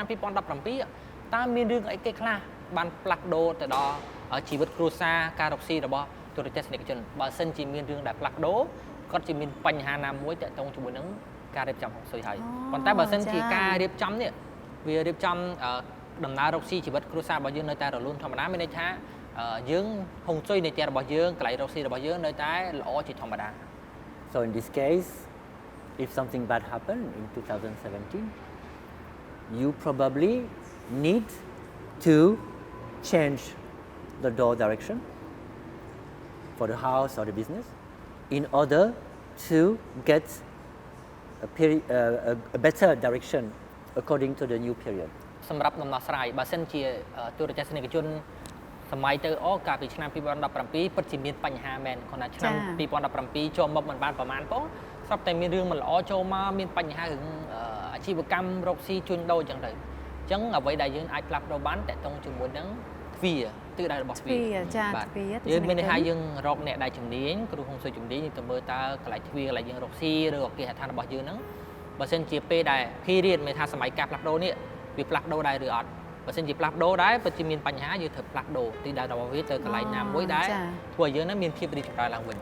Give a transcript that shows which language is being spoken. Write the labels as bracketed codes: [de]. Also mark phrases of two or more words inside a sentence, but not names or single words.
[km] 2017តើមានរឿងអីគេខ្លះបានផ្លាស់ប្ដូរទៅដល់ជីវិតគ្រួសារការរកស៊ីរបស់ទូរទស្សនិកជនបើសិនជាមានរឿងដែលផ្លាស់ប្ដូរគាត់ជាមានបញ្ហាណាមួយតាក់ទងជាមួយនឹងការរៀបចំហុងស៊ុយហើយប៉ុន្តែបើសិនជាការរៀបចំនេះវារៀបចំដំណើររកស៊ីជីវិតគ្រួសាររបស់យើងនៅតែរលូនធម្មតាមានន័យថាយើងហុងស៊ុយនៃផ្ទះរបស់យើងកន្លែងរកស៊ីរបស់យើងនៅតែល្អជាធម្មតា [en] So in this case, if something bad happened in 2017, you probably need to change the door direction for the house or the business in order to get a better direction according to the new period. [km] សម្រាប់ដំណោះស្រាយបើសិនជាទូរទស្សនិកជនសម័យទៅកាលពីឆ្នាំ2017ពិតជាមានបញ្ហាមែនគ្រាន់តែឆ្នាំ2017ចូលមកមិនបានប្រហែលផងស្រាប់តែមានរឿងមិនល្អ ចូលមកមានបញ្ហារឿងអាជីវកម្មរកស៊ីជួញដូរអញ្ចឹងទៅអញ្ចឹងអ្វីដែលយើងអាចផ្លាស់ប្ដូរបានតាក់ទងជាមួយនឹងទ្វារទិសដៅរបស់ទ្វារចាទ្វារយើងមានន័យថាយើងរកអ្នកដែលជំនាញគ្រូហុងស៊ុយជំនាញទៅមើលតើកន្លែងទ្វារកន្លែងយើងរកស៊ីឬក៏គេហដ្ឋានរបស់យើងហ្នឹងបើសិនជាពេលដែលភីរៀនមានថាសម័យការផ្លាស់ប្ដូរនេះវាផ្លាស់ប្ដូរដែរឬអត់បើសិនជាផ្លាស់ប្ដូរដែរពិតជាមានបញ្ហាយើងត្រូវផ្លាស់ប្ដូរទីដៅរបស់វាទៅកន្លែងណាមួយដែរធ្វើឲ្យយើងនឹងមានភាពរីកចម្រើនឡើងវិញ